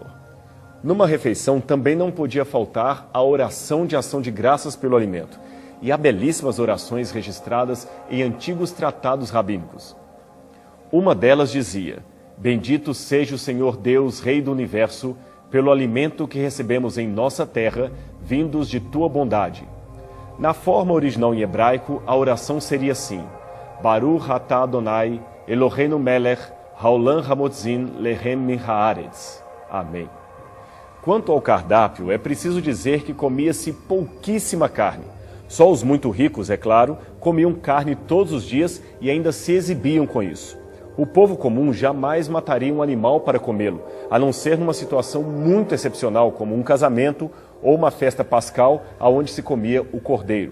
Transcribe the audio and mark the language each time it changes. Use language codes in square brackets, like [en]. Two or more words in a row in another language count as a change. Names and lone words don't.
[pt] Numa refeição também não podia faltar a oração de ação de graças pelo alimento, e há belíssimas orações registradas em antigos tratados rabínicos. Uma delas dizia: Bendito seja o Senhor Deus, Rei do Universo, pelo alimento que recebemos em nossa terra, vindos de tua bondade. Na forma original em hebraico, a oração seria assim: [he] ברוך אתה אדוני אלוהינו מלך העולם המוציא לחם מן הארץ. [pt] Amém. Quanto ao cardápio, é preciso dizer que comia-se pouquíssima carne. Só os muito ricos, é claro, comiam carne todos os dias e ainda se exibiam com isso. O povo comum jamais mataria um animal para comê-lo, a não ser numa situação muito excepcional, como um casamento ou uma festa pascal, aonde se comia o cordeiro.